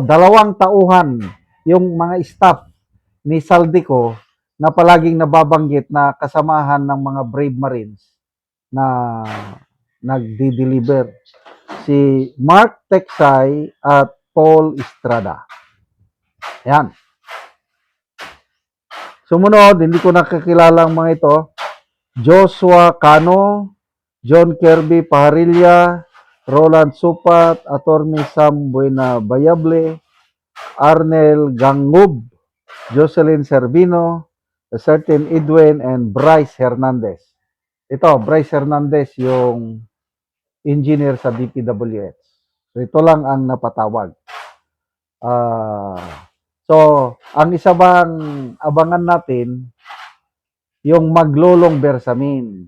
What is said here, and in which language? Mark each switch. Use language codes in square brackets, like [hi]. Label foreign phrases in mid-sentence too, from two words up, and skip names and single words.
[tl] 2 tauhan yung mga staff ni Saldico na palaging nababanggit na kasamahan ng mga Brave Marines na nagdi-deliver. Si Mark Teksay at Paul Estrada. Yan. Sumunod, hindi ko nakakilala ang mga ito. Joshua Cano, John Kirby Paharilla, Roland Supat, Attorney Sam Buena Bayable, Arnel Gangub, Jocelyn Servino, [en] a certain Edwin, and Bryce Hernandez. [tl] Ito, Bryce Hernandez, yung engineer sa DPWH. So, ito lang ang napatawag. So, ang isa bang abangan natin, yung Maglolong Bersamin.